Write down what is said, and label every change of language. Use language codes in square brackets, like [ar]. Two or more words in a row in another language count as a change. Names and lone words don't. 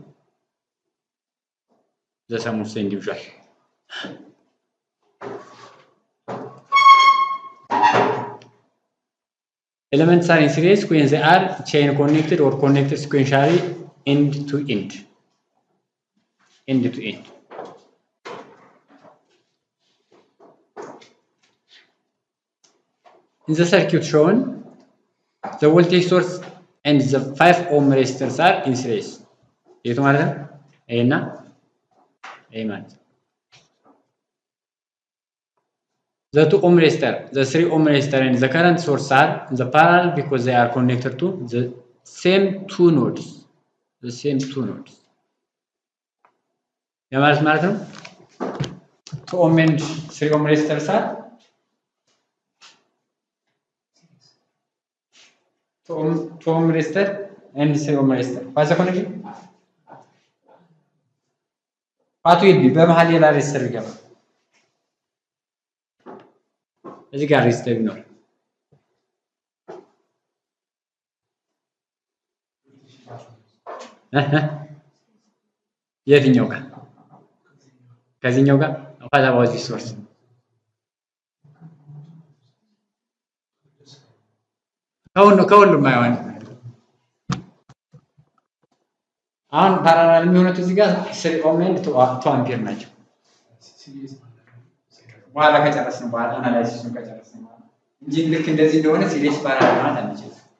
[en] The sum of the individual. Elements are in series when they are chain connected or connected sequentially end to end. End to end. In the circuit shown, the voltage source and the 5 ohm resistors are in series. [am] የቱ ማለት ነው? ኤ እና ኤ ማለት ነው። [en] The 2 ohm resistor, the 3 ohm resistor and the current source are in the parallel because they are connected to the same two nodes. The same two nodes. [am] ያ ማለት ነው [en] 2 ohm and 3 ohm resistors are 2 ohm resistor and 3 ohm resistor. What's the connection? What will be? [am] በመሃል ሌላ ሬዚስተር ይገባል። እዚህ ጋር ሬዚስተር ነው። የትኛው ጋር? ከዚህኛው ጋር [en] what about this source? [am] ከሁሉም አይሆንም። አሁን ፓራላል የሚሆኑት እዚህ ጋር [en] 3 ohm and 2 ampere [am] ናቸው። በኋላ ከጨረስን በኋላ አናላይሲሱን ከጨረስን በኋላ እንጂ ልክ እንደዚህ እንደሆነ [en] series parallel [am] ማለት አንችልም።